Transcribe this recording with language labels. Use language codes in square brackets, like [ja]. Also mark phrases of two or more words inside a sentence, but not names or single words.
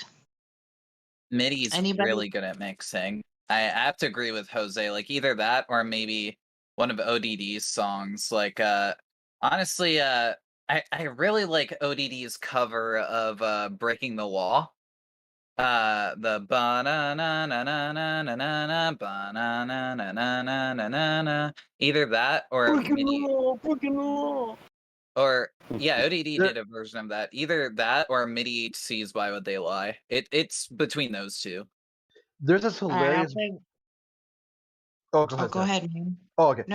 [en] Midi's Anybody? really good at mixing. I have to agree with Jose. Like either that or maybe one of ODD's songs. Like honestly, I really like ODD's cover of Breaking the Law. The ba na na na na na na na na ba na na na na na na na na. Either that or Midi. Or yeah, ODD did a version of that. Either that or MIDI HC's Why Would They Lie. It's between those two. There's this All right, I'll hilarious. play. Oh, go ahead. Go Zach. ahead, man. Oh, okay.